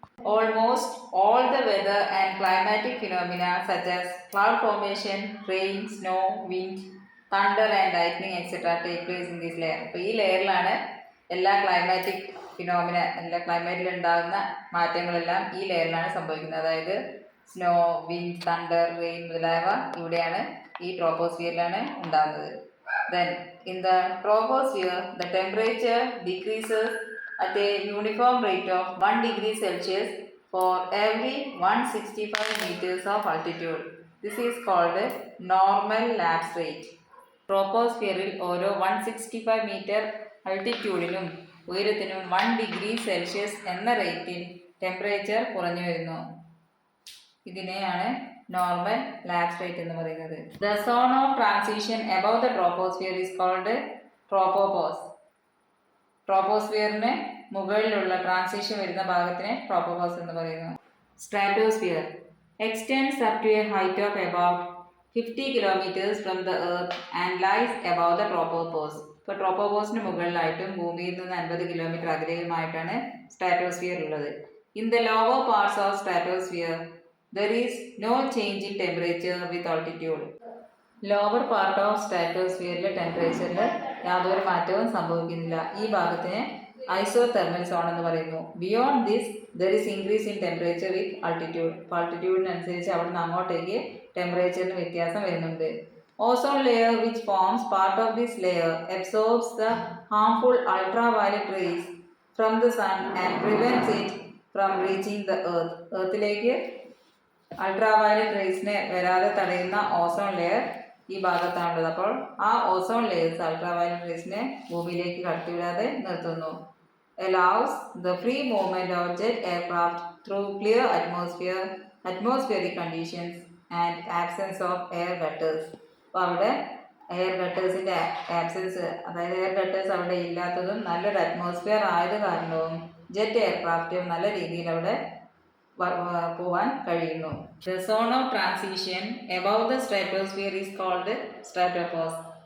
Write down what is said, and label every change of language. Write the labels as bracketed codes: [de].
[en] Almost all the weather and climatic phenomena such as cloud formation, rain, snow, wind, thunder and lightning etcetera take place in this layer. [ml] അപ്പോൾ ഈ ലെയറിലാണ് എല്ലാ climatic phenomena, എല്ലാ ക്ലൈമറ്റിൽ ഉണ്ടാകുന്ന മാറ്റങ്ങളെല്ലാം ഈ ലെയറിലാണ് സംഭവിക്കുന്നത്. അതായത് snow, wind, thunder, rain മുതലായവ ഇവിടെയാണ്, ഈ ട്രോപ്പോസ്ഫിയറിലാണ് ഉണ്ടാകുന്നത്. [en] Then in the troposphere the temperature decreases at a uniform rate of 1 degree Celsius for every 165 meters of altitude. This is called normal lapse rate. [ml] ട്രോപ്പോസ്ഫിയറിൽ ഓരോ 165 മീറ്റർ അൾട്ടിറ്റ്യൂഡിനും ഉയരത്തിനും 1 ഡിഗ്രി സെൽഷ്യസ് എന്ന റേറ്റിൽ temperature കുറഞ്ഞു വരുന്നു. ഇതിനെയാണ് നോർമൽ ലാപ്സ് റേറ്റ് എന്ന് പറയുന്നത്. [en] The zone of transition above the troposphere is called tropopause. [ml] ട്രോപ്പോസ്ഫിയറിന് മുകളിലുള്ള transition വരുന്ന ഭാഗത്തിനെ ട്രോപ്പോപോസ് എന്ന് പറയുന്നു. [en] Stratosphere extends up to a height of about 50 kilometers from the earth and lies above the tropopause. [ml] ഇപ്പോൾ ട്രോപ്പോപോസിന് മുകളിലായിട്ടും ഭൂമിയിൽ നിന്ന് 50 കിലോമീറ്റർ അകലെയുമായിട്ടാണ് സ്ട്രാറ്റോസ്ഫിയർ ഉള്ളത്. [en] In the lower parts of stratosphere there is no change in temperature with altitude. [ml] Lower part of സ്ട്രാറ്റോസ്ഫിയറിലെ ടെമ്പറേച്ചറിൽ യാതൊരു മാറ്റവും സംഭവിക്കുന്നില്ല. ഈ ഭാഗത്തിനെ isothermal zone എന്ന് പറയുന്നു. [en] Beyond this there is increase in temperature with altitude. [ml] അപ്പോൾ ആൾട്ടിറ്റ്യൂഡിനനുസരിച്ച് അവിടെ നിന്ന് അങ്ങോട്ടേക്ക് ടെമ്പറേച്ചറിന് വ്യത്യാസം വരുന്നുണ്ട്. [en] Ozone layer which forms part of this layer absorbs the harmful ultraviolet rays from the sun and prevents it from reaching the earth. [ml] എർത്തിലേക്ക് ultraviolet റേസിനെ വരാതെ തടയുന്ന ozone layer ഈ ഭാഗത്താണുള്ളത്. അപ്പോൾ ആ ഓസോൺ ലെയേഴ്സ് അൾട്രാവയലറ്റ് റേസിനെ ഭൂമിയിലേക്ക് കടത്തിവിടാതെ നിർത്തുന്നു. [en] allows the free movement of jet aircraft through clear atmospheric conditions and absence of air gutters. [ml] അപ്പോൾ അവിടെ air ഗട്ടേഴ്സിൻ്റെ absence, അതായത് എയർ ഗട്ടേഴ്സ് അവിടെ ഇല്ലാത്തതും നല്ലൊരു അറ്റ്മോസ്ഫിയർ ആയത് കാരണവും ജെറ്റ് എയർക്രാഫ്റ്റും നല്ല രീതിയിൽ അവിടെ പോവാൻ കഴിയുന്നു. [en] The zone of transition above the stratosphere is called stratopause.